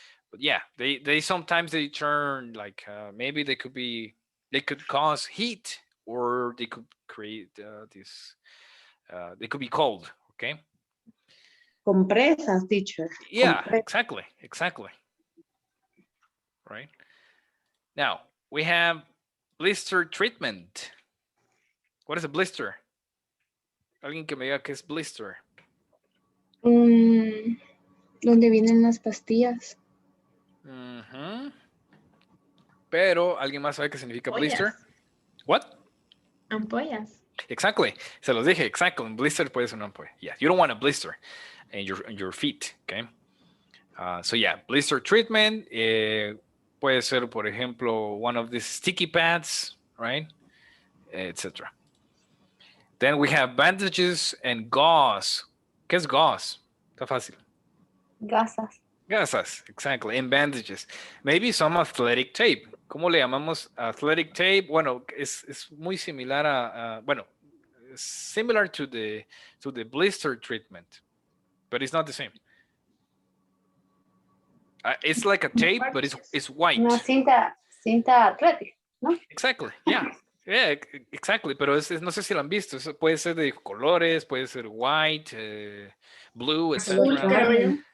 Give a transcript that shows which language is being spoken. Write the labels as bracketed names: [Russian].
[English] But yeah, they sometimes they turn like maybe they could cause heat or they could create this. They could be cold. Okay. [Spanish] Compresas, teacher. [English] Yeah, [Spanish] Compre- [English] exactly. Right. Now we have blister treatment. What is a blister? [Spanish] Alguien que me diga qué es blister. Donde vienen las pastillas. Ujú. Pero alguien más sabe qué significa blister. [English] What? [Spanish] Ampollas. [English] Exactly. [Spanish] Se los dije. Exactly. Un blister puede ser una ampolla. [English] Yeah. You don't want a blister in your feet. Okay. So yeah, blister treatment [Spanish] puede ser, por ejemplo, [English] one of these sticky pads, right? Etc. Then we have bandages and gauze. [Spanish] ¿Qué es gauze? Está fácil. Gasas. [English] Gasas, exactly. And bandages. Maybe some athletic tape. [Spanish] ¿Cómo le llamamos athletic tape? Bueno, es muy similar a bueno, [English] similar to the blister treatment, but it's not the same. It's like a tape, but it's white. [Spanish] Una cinta atlética, ¿no? [English] Exactly, yeah. Yeah, exactly, [Spanish] pero no sé si lo han visto. Eso puede ser de colores, puede ser [English] white, blue, [Spanish] etc.